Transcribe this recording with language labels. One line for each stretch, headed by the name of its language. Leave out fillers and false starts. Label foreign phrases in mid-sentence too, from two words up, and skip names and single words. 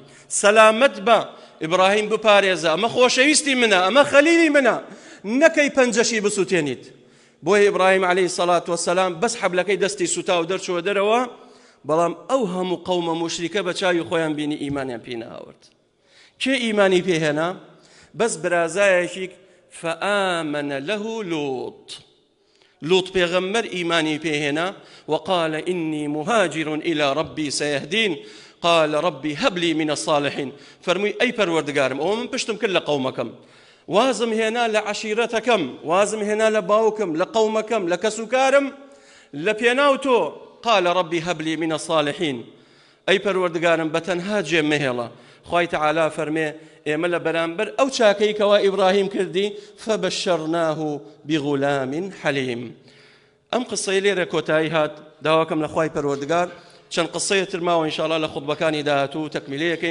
Central Kurdish: سەلامەت بە ئیبراهیم بپارێزە ئەمە خۆشەویستی منە ئەمە خەلیلی منە نەکەی پەنجەشی بسووتێنیت. بۆیە ئیبراهیم
Arabic: عەلەیهی سەڵات وەسەلام
Central Kurdish: بەس حەبلەکەی دەستی سوتا و دەرچووە دەرەوە بەڵام ئەو هەموو قەومە موشریکە بە چاوی خۆیان بینی ئیمانیان پێ نەهاورد. کێ ئیمانی پێهێنا؟ بەس برازایەکی
Arabic: فآمن له لوط
Central Kurdish: پێغەمبەر ئیمانی پێهێنا
Arabic: وقال إني مهاجر إلى ربي سيهدين قال ربي هب لي من الصالحين.
Central Kurdish: فەرمووی ئەی پەروەردگارم ئەوە من پشتم کرد لە قەومەکەم وازم هێنا لە عەشیرەتەکەم وازم هێنا لە باوکم لە قەومەکەم لە کەس و کارم لە پێناو تۆ.
Arabic: قال ربي هب لي من الصالحين.
Central Kurdish: ئەی پەروەردگارم بەتەنها جێم مەهێڵە. خوای تەعالا فەرمێ ئێمە لە بەرامبەر ئەو چاکەی کەوا ئیبراهیم کردی
Arabic: فبشرناه بغلام حليم.
Central Kurdish: ئەم قسەی لێرە کۆتایی هات داواکەم لە خوای پەروەردگار چەند قسەیە تر ماوە ئینشاءالله لە خوتبەکانی داهاتوو تەکمیلەیەکەین.